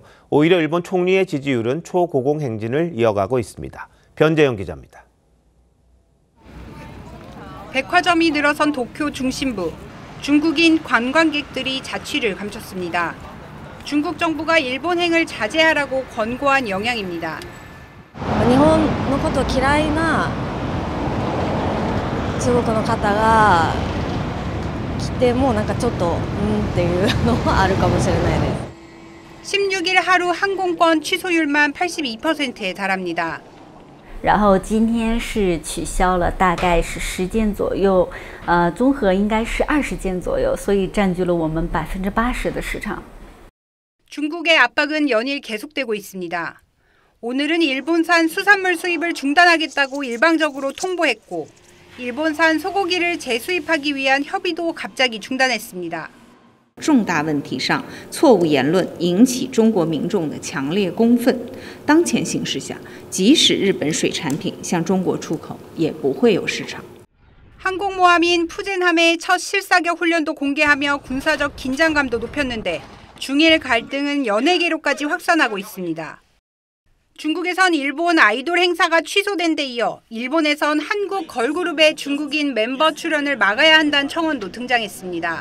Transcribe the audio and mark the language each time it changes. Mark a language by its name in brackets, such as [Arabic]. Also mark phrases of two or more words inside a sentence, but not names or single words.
[Korean] 오히려 일본 총리의 지지율은 초고공 행진을 이어가고 있습니다. 변재영 기자입니다. 백화점이 늘어선 도쿄 중심부. 중국인 관광객들이 자취를 감췄습니다. 중국 정부가 일본행을 자제하라고 권고한 영향입니다. [Japanese] 日本のこと嫌いな中国の方が来てもなんかちょっとっていうのはあるかもしれないです。 [Korean] 16일 하루 항공권 취소율만 82%에 달합니다. [Chinese] 然后今天是取消了，大概是10件左右，综合应该是20件左右，所以占据了我们80%的市场。 [Korean] 중국의 압박은 연일 계속되고 있습니다. 오늘은 일본산 수산물 수입을 중단하겠다고 일방적으로 통보했고, 일본산 소고기를 재수입하기 위한 협의도 갑자기 중단했습니다. [Chinese] 重大问题上，错误言论引起中国民众的强烈公愤。当前形势下，即使日本水产品向中国出口，也不会有市场。 [Korean] 항공모함인 푸젠함의 첫 실사격 훈련도 공개하며 군사적 긴장감도 높였는데 중일 갈등은 연예계로까지 확산하고 있습니다. 중국에선 일본 아이돌 행사가 취소된 데 이어 일본에선 한국 걸그룹의 중국인 멤버 출연을 막아야 한다는 청원도 등장했습니다.